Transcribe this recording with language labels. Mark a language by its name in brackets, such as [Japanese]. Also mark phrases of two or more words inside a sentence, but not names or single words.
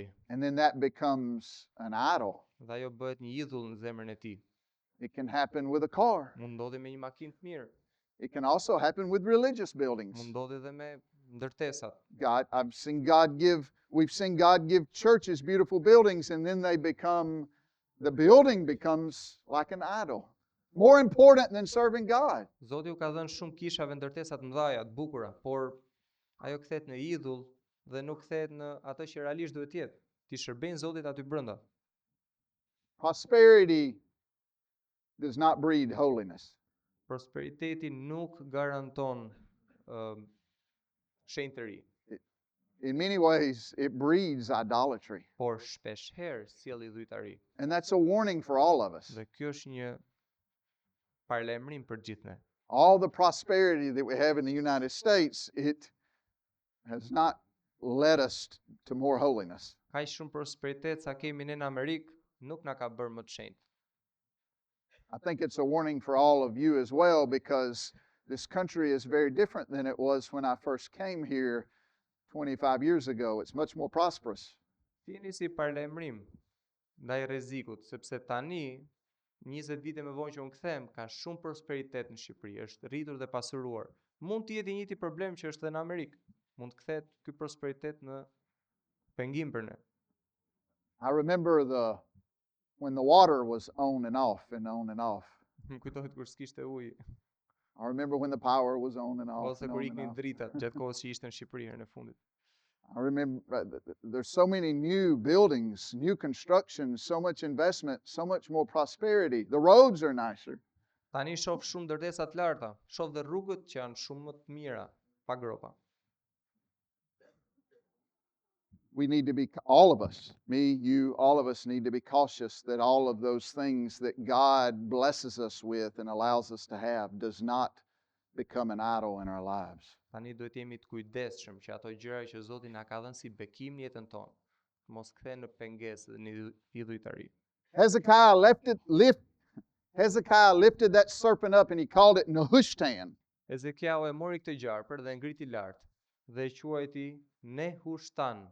[English] and then that becomes an idol. [Albanian] dhe ajo bëhet një idhull në zemrën e tij. [English] It can happen with a car. [Albanian] Mund ndodhi me një makinë të mirë, [English] It can also happen with religious buildings. [Albanian] mund ndodhi edhe me ndërtesat. [English] We've seen God give churches beautiful buildings, and then the building becomes like an idol. More important than serving God. [Albanian] Zoti u ka dhënë shumë kishave ndërtesa të mëdha, të bukura, por ajo kthehet në idhull dhe nuk kthehet në atë që realisht duhet të jetë. Ti shërbejnë Zotit aty brenda. [English] Prosperity does not breed holiness. [Albanian] Prosperiteti nuk garanton shenjtëri, [English] In many ways, it breeds idolatry. [Albanian] por shpesh herë sjell idhujtari. [English] And that's a warning for all of us. [Albanian] Dhe kjo është një paralajmërim për gjithë ne. [English] All the prosperity that we have in the United States, it has not led us to more holiness. [Albanian] Kaq shumë prosperitet sa kemi ne në Amerikë, nuk na ka bërë më të shenjtë. [English] I think it's a warning for all of you as well, because this country is very different than it was when I first came here 25 years ago. It's much more prosperous. [Albanian] Jeni si paralajmërim ndaj rrezikut, sepse tani 20 vite më vonë që unë kthehem, ka shumë prosperitet në Shqipëri, është rritur dhe pasuruar. Mund të jetë i njëjti problem që është edhe në Amerikë. Mund të kthehet ky prosperitet në pengim për ne. [English] I remember when the water was on and off and on and off. [Albanian] Më kujtohet kur s'kishte ujë, [English] I remember when the power was on and off. [Albanian] ose [English] And [Albanian] kur [English] on and [Albanian] iknin [English] off. [Albanian] dritat gjatë kohës që ishte në Shqipëri herën e fundit. [English] I remember there's so many new buildings, new construction, so much investment, so much more prosperity. The roads are nicer. [Albanian] Tani shoh shumë ndërdesa të larta, shoh dhe rrugët që janë shumë më të mira, pa gropa. [English] We need to be, all of us, me, you, all of us need to be cautious that all of those things that God blesses us with and allows us to have does not become an idol in our lives. [Albanian] Tani duhet jemi të kujdesshëm që ato gjëra që Zoti na ka dhënë si bekim në jetën tonë, mos kthehen në pengesë dhe në idhujtari. [English] Hezekiah lifted that serpent up and he called it Nehushtan. [Albanian] Ezekiau e mori këtë gjarpër dhe ngriti lart dhe e quajti Nehushtan.